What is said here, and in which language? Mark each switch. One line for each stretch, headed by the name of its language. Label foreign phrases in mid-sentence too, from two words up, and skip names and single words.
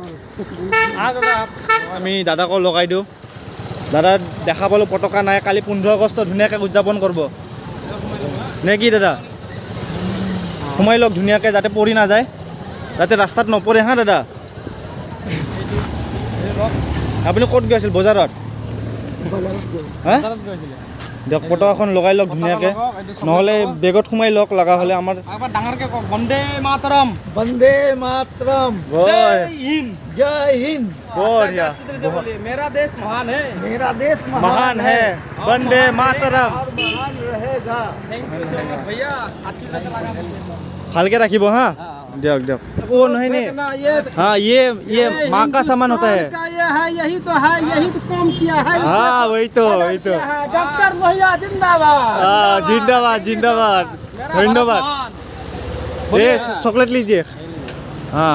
Assamese: আমি দাদাকো লগাই দিওঁ দাদা দেখা পালোঁ পতাকা নাই কালি 15 আগষ্ট ধুনীয়াকৈ উদযাপন কৰিব নে কি দাদা সোমাই লওক ধুনীয়াকৈ যাতে পৰি নাযায় যাতে ৰাস্তাত নপৰে হা দাদা আপুনি ক'ত গৈছিল বজাৰত হা দিয়ক পতাকাখন লগাই লওক ধুনীয়াকৈ নহ'লে বেগত সোমাই লওক লগা হ'লে আমাৰ একবাৰ ডাঙৰকৈ কওক বন্দে মাতৰম বন্দে মাতৰম জয় হিন্দ জয় হিন্দ বঢ়িয়া
Hindi: अच्छी तरह से बोलिए मेरा देश महान है मेरा देश महान है वंदे मातरम महान रहेगा
English: thank you so much
Hindi: भैया अच्छी तरह से लगा दीजिए
Assamese: ভালকৈ ৰাখিব হা দিয়ক দিয়ক
Hindi: ओ नहीं नहीं हाँ ये माँ का सामान होता है ये है यही तो काम किया है हाँ वही तो डॉक्टर लोहिया जिंदाबाद हाँ जिंदाबाद जिंदाबाद धन्यवाद ये चॉकलेट लीजिए हाँ